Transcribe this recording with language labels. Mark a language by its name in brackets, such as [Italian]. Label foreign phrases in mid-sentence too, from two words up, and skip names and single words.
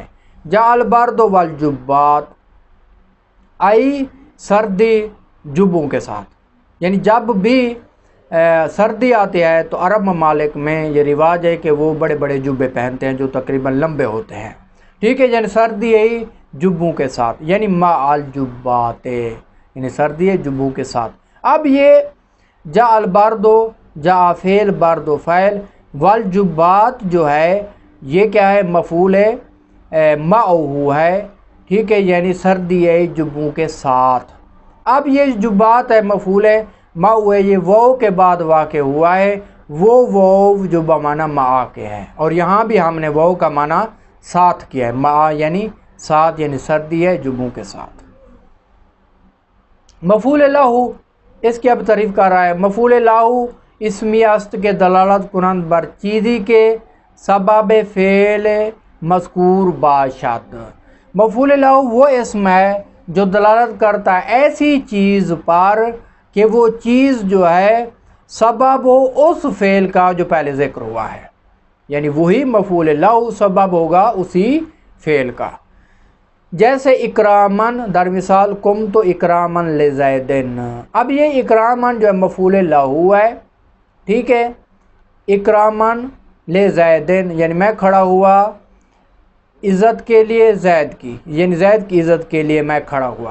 [Arabic] جا البرد والجبات [Urdu] آئی سردی جبوں کے ساتھ، یعنی جب بھی سردی آتی ہے تو عرب ممالک میں یہ رواج ہے کہ وہ بڑے بڑے جبے پہنتے ہیں جو تقریباً لمبے ہوتے ہیں، ٹھیک ہے، یعنی سردی ہے جبوں کے ساتھ، یعنی [Arabic] مع الجبات، [Urdu] یعنی سردی ہے جبوں کے ساتھ۔ اب یہ [Arabic] جا البردو، [Urdu] جا فعل برد و فعل، والجبات جو ہے یہ کیا ہے؟ مفعول معہو ہے، ٹھیک ہے، یعنی سردی ہے جبوں کے ساتھ۔ اب یہ جبات ہے مفعول معہو ہے، یہ واو کے بعد واقع ہوا ہے، وہ واو جو بمعنی مع کے ہے، اور یہاں بھی ہم نے واو کا معنی ساتھ کیا ہے، مع یعنی ساتھ، یعنی سردی ہے جبوں کے ساتھ۔ مفعول لہو اس کی اب تعریف کر رہا ہے۔ [Persian] مفعول لہو اسمی است کے دلالت کنند بر چیزی کے سبب فعل مذکور باشد، [Urdu] مفعول لہو وہ اسم ہے جو دلالت کرتا ہے ایسی چیز پر کہ وہ چیز جو ہے سبب ہو اس فعل کا جو پہلے ذکر ہوا ہے، یعنی وہی مفعول لہو سبب ہوگا اسی فعل کا۔ جیسے اکرامن در مثال کم تو [Arabic] اکرامن لزیدن، [Urdu] اب یہ اکرامن جو ہے مفعول لہو ہے، ٹھیک ہے، [Arabic] اکرامن لزیدن [Urdu] یعنی میں کھڑا ہوا عزت کے لیے زید کی، یعنی زید کی عزت کے لیے میں کھڑا ہوا۔